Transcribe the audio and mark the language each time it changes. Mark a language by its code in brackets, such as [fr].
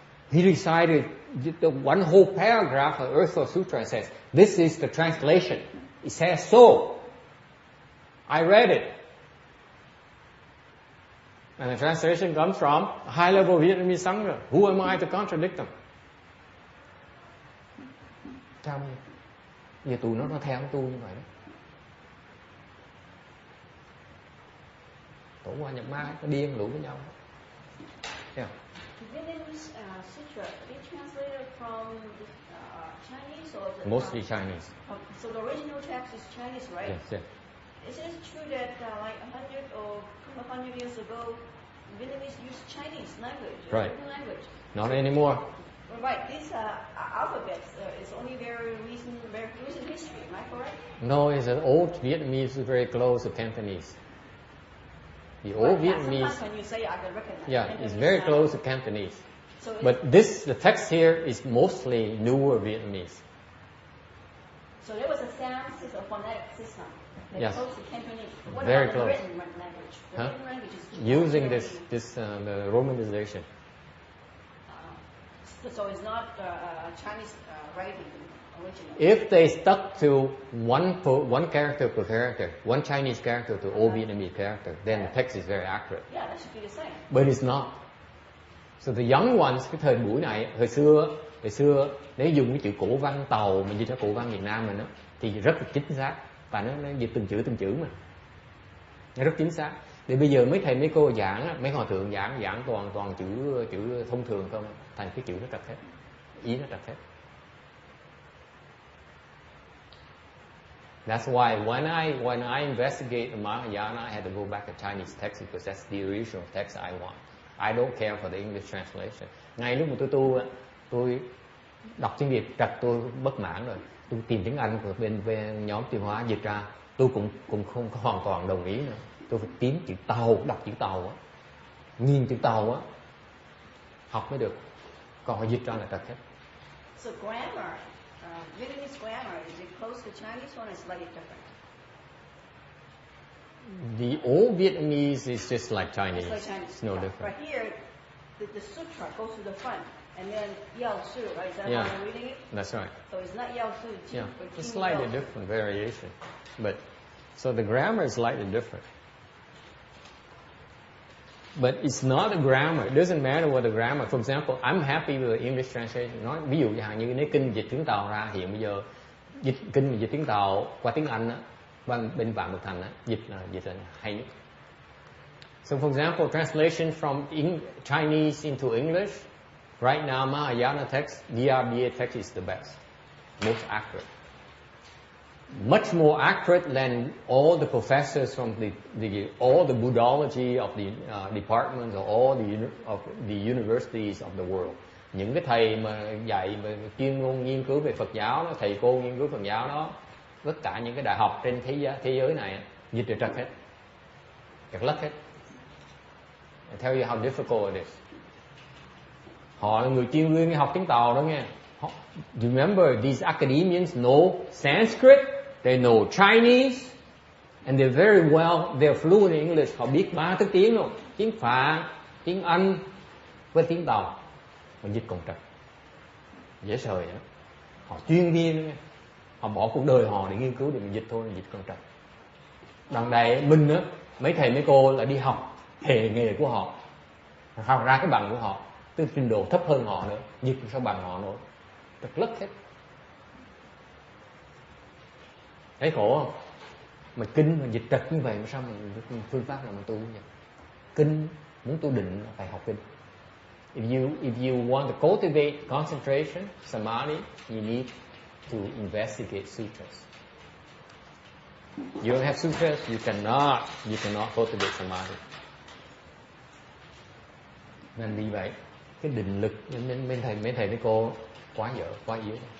[en] He recited the one whole paragraph of Earth Door Sutra and says, this is the translation. It says so. I read it. And the translation comes from a high-level Vietnamese Sangha. Who am I to contradict them?" [vi] Sao giờ tụi nó theo tu như vậy đó. Tổ qua nhập ma, nó điên lũ với nhau. [en] Yeah. Vietnamese sutra, they translated from Chinese or the, Mostly Chinese. So the original text is Chinese, right? Yes. Is it true that like 100 or 200 years ago, Vietnamese used Chinese language, Right. language? Not anymore. Right. These alphabets is only very recent history. Am I correct? No, it's an old Vietnamese, very close to Cantonese. The old Vietnamese. Sometimes when you say, I can recognize. Yeah, it's very close to Cantonese. So but the text here is mostly newer Vietnamese. So there was a sound system, a phonetic system. Yes. Close to Cantonese. What Very about close. The written language? The written language is using the Romanization. So it's not Chinese writing originally. If they stuck to one character per character, one Chinese character to all Vietnamese character, then the text is very accurate. Yeah, that should be the same. But it's not. So the young ones, [vi] cái thời buổi này, hồi xưa nếu dùng cái chữ cổ văn Tàu mình dịch ra cổ văn Việt Nam mình đó, thì rất là chính xác và nó dịch từng chữ mà nó rất chính xác. Thì bây giờ mấy thầy mấy cô giảng, mấy hòa thượng giảng toàn chữ thông thường không, thành cái chữ nó trật hết, ý nó trật hết. [en] That's why when I investigate the Mahayana, I had to go back to Chinese text because that's the original text I want. I don't care for the English translation. [vi] Ngay lúc mà tôi tu, tôi đọc tiếng Việt trật tôi bất mãn rồi. Tôi tìm tiếng Anh của bên nhóm tiêu hóa dịch ra, tôi cũng không có hoàn toàn đồng ý nữa. Tôi phải kiếm chữ Tàu, đọc chữ Tàu á, nhìn chữ Tàu á, học mới được. Còn họ dịch ra là trật hết. [en] So grammar, Vietnamese grammar, is it close to Chinese one or slightly different? The old Vietnamese is just like Chinese. It's like Chinese. It's no different. But here, the sutra goes to the front. And then 药师, right? Is that Yeah. how I'm reading it? That's right. So it's not 药师 Yeah, but it's [zh] 经 [en] slightly [zh] 药师. [en] different variation, but so the grammar is slightly different. But it's not a grammar. It doesn't matter what the grammar. For example, I'm happy with the English translation. [vi] Nói ví dụ như nếu kinh dịch tiếng Tàu ra hiện bây giờ kinh dịch tiếng Tàu qua tiếng Anh á, bên Phạm Bực Thành á, dịch là hay nhất. [en] So for example, translation from Chinese into English, right now Mahayana text, DRBA text is the best, most accurate. Much more accurate than all the professors from all the Buddhology of the departments or all the universities of the world. [vi] Những cái thầy mà dạy về chuyên môn nghiên cứu về Phật giáo đó, thầy cô nghiên cứu Phật giáo đó, tất cả những cái đại học trên thế giới này dịch được trật hết, trật lất hết. [en] I tell you how difficult it is. [vi] Họ là người chuyên viên học tiếng Tàu đó nghe. [en] Do you remember these academians know Sanskrit, they know Chinese, and they're very well, they're fluent in English. [vi] Họ biết 3 thứ tiếng luôn, tiếng Phạn, tiếng Anh với tiếng Tàu. Mà dịch còn trật, dễ sời đó. Họ chuyên viên, họ bỏ cuộc đời họ để nghiên cứu để mình dịch thôi, dịch còn trật. Đằng này mình á, mấy thầy mấy cô là đi học hệ nghề của họ, học ra cái bằng của họ, tức trình độ thấp hơn họ nữa, dịch sao bằng họ nữa, trật lất hết. Thấy khổ không? Mà kinh mà dịch trật như vậy mà sao mình phương pháp là mình tu như vậy? Kinh muốn tu định phải học kinh. [en] If you want to cultivate concentration, samadhi, you need to investigate sutras. You don't have sutras, you cannot cultivate samadhi. [vi] Nên vì vậy, cái định lực nên mấy thầy mấy cô quá dở, quá yếu.